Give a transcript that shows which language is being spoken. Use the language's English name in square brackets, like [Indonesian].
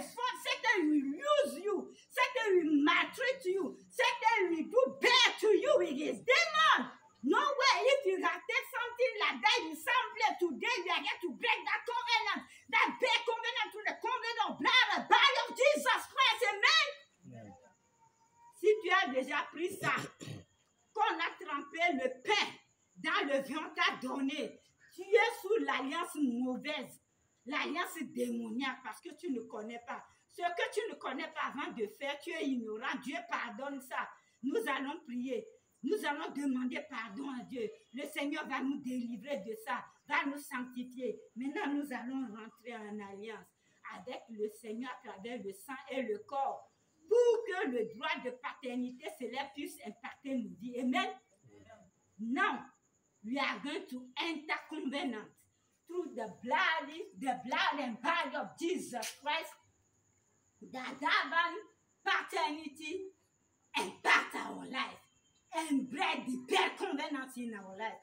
[English] Satan will use you. Satan will maltreat you. Satan will do bad to you with his demon. No way. If you have taken something like that in some place today, you are going to break that covenant. That bad covenant to the covenant of blood, the body of Jesus Christ. Amen. Yeah. [French] Si tu as déjà pris ça, qu'on a trempé le pain dans le vin, on t'a donné, tu es sous l'alliance mauvaise. L'alliance démoniaque, parce que tu ne connais pas. Ce que tu ne connais pas avant de faire, tu es ignorant. Dieu pardonne ça. Nous allons prier. Nous allons demander pardon à Dieu. Le Seigneur va nous délivrer de ça, va nous sanctifier. Maintenant, nous allons rentrer en alliance avec le Seigneur à travers le sang et le corps pour que le droit de paternité céleste puisse impacter nos vies. Amen. [English] Now, we are going to enter covenant through the blood and body of Jesus Christ, that divine paternity impact our life and break the bad covenant in our life.